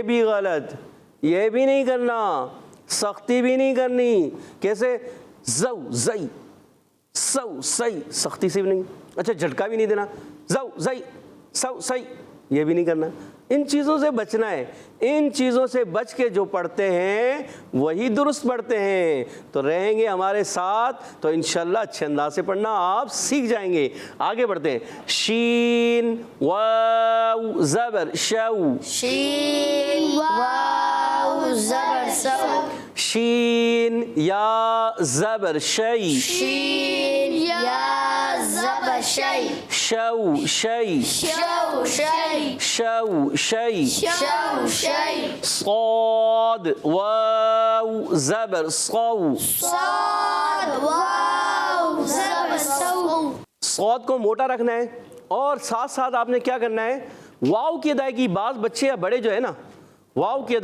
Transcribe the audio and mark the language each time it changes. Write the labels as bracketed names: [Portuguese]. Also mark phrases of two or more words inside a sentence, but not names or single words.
[Urdu] بھی غلط یہ بھی نہیں کرنا سختی بھی نہیں کرنی کیسے زو زئی سو صحیح سختی سے بھی نہیں اچھا جھٹکا بھی نہیں دینا زو زئی سو صحیح یہ بھی نہیں کرنا ان چیزوں سے بچنا ہے ان چیزوں سے بچ کے جو پڑھتے ہیں وہی درست پڑھتے ہیں تو رہیں گے ہمارے ساتھ تو انشاءاللہ اچھے انداز سے پڑھنا آپ سیکھ جائیں گے آگے بڑھتے ہیں شین واو زبر شو شین واو زبر سو شین یا زبر شی شین یا زبر شی شو شی شو شی شو شی شو شی صاد واو زبر صو صاد واو زبر سو صاد کو موٹا رکھنا ہے اور ساتھ ساتھ آپ نے کیا کرنا ہے واو کی ادائیگی بعض بچے یا بڑے جو ہے نا واو کی